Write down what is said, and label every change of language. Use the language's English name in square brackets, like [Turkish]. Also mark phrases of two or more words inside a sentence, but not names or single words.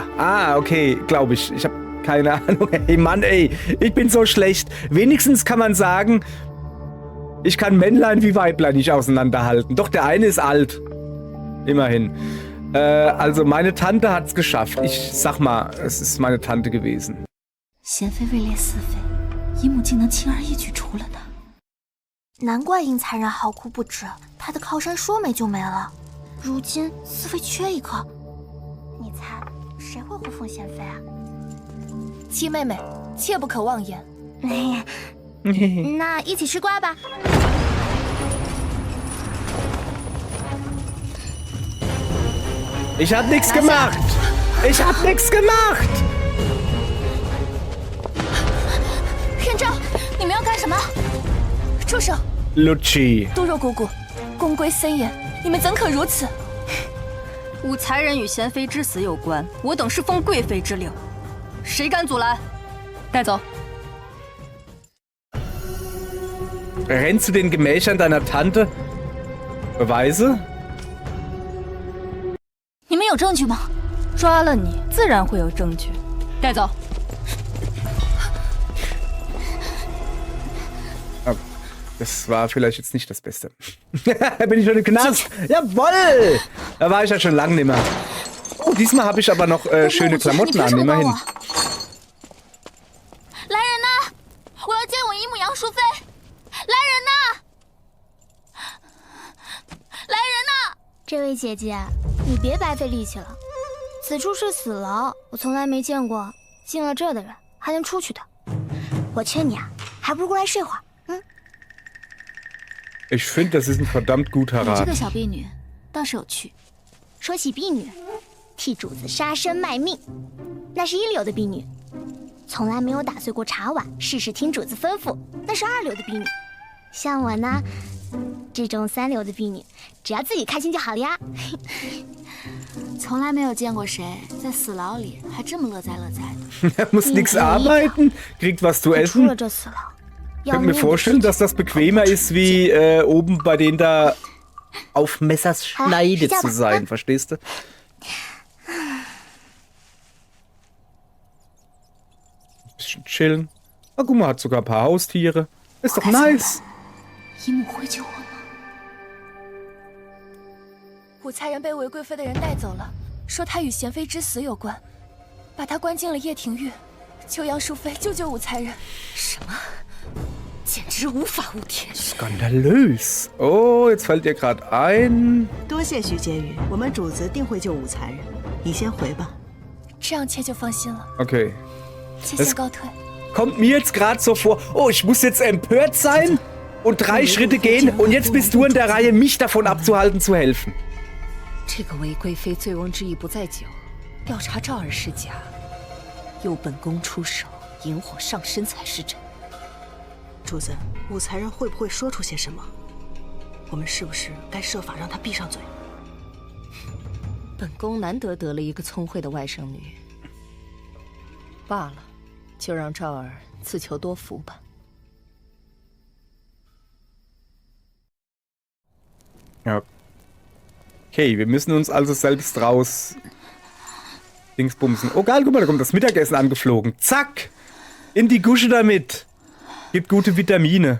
[German] Ah, okay, glaube ich. Ich habe keine Ahnung. Ey, Mann, ey. Ich bin so schlecht. Wenigstens kann man sagen, ich kann Männlein wie Weiblein nicht auseinanderhalten. Doch der eine ist alt. Immerhin. Also meine Tante hat's geschafft. Ich sag mal, es ist meine Tante gewesen. [Chinese] 贤妃位列4妃，樱木竟能轻而易举除了他。难怪应残人嚎哭不止，他的靠山说没就没了。如今四妃缺一个，你猜谁会护奉贤妃啊？七妹妹，切不可妄言。那一起吃瓜吧。 [German] Ich hab nichts gemacht! Ich hab nichts gemacht! [Chinese] 任昭，你们要干什么？住手！ Lucci. 都若姑姑，宫规森严，你们怎可如此？武才人与贤妃之死有关，我等是奉贵妃之令，谁敢阻拦？带走。 [German] Rennst du den Gemächern deiner Tante? Beweise? [Chinese] 你们有证据吗？抓了你，自然会有证据。带走。 [German] Das war vielleicht jetzt nicht das Beste. Bin ich schon im Knast? Jawoll! Da war ich ja schon lange nicht mehr. Oh, diesmal habe ich aber noch schöne Klamotten an, immerhin. [Chinese] 来人呐！我要见我姨母杨淑妃！来人呐！来人呐！这位姐姐，你别白费力气了。此处是死牢，我从来没见过进了这的人还能出去的。我劝你啊，还不如过来睡会儿。 [German] Ich finde, das ist ein verdammt guter [Chinese] 你这 [German] Rat. [Chinese] 个小婢女倒是有趣。说起婢女，替主子杀身卖命，那是一流的婢女，从来没有打碎过茶碗，事事听主子吩咐，那是二流的婢女。像我呢，这种3流的婢女，只要自己开心就好了呀。从来没有见过谁在死牢里还这么乐哉乐哉的。 [German] Er muss nichts arbeiten, kriegt was zu [Chinese] 出 [German] essen. [Chinese] 了这死牢， [German] Ich könnte mir vorstellen, dass das bequemer ist, wie oben bei denen da auf Messers Schneide zu sein, verstehst du? Bisschen chillen. Na guck mal, hat sogar ein paar Haustiere. Ist doch nice. [Chinese] 樱木会救我吗？武才人被韦贵妃的人带走了，说他与贤妃之死有关，把他关进了掖庭狱。求杨淑妃救救武才人。什么？简直无法无天！ [German] Skandalös. Oh, jetzt fällt dir gerade ein. [Chinese] 多谢徐婕妤，我们主子定会救武才人。你先回吧。这样妾就放心了。 Okay. 妾先告退。 [German] Kommt mir jetzt gerade so vor, oh, ich muss jetzt empört sein und 3 Schritte gehen und jetzt bist du in der Reihe, mich davon abzuhalten, zu helfen. [Chinese] 这个韦贵妃醉翁之意不在酒，调查赵儿是假，由本宫出手，引火上身才是真。主子，武才人会不会说出些什么？我们是不是该设法让他闭上嘴？本宫难得得了一个聪慧的外甥女，罢了，就让赵儿自求多福吧。 [German] Ja. Okay, wir müssen uns also selbst raus Dingsbumsen. Oh geil, guck mal, da kommt das Mittagessen angeflogen. Zack! In die Gusche damit! Gibt gute Vitamine.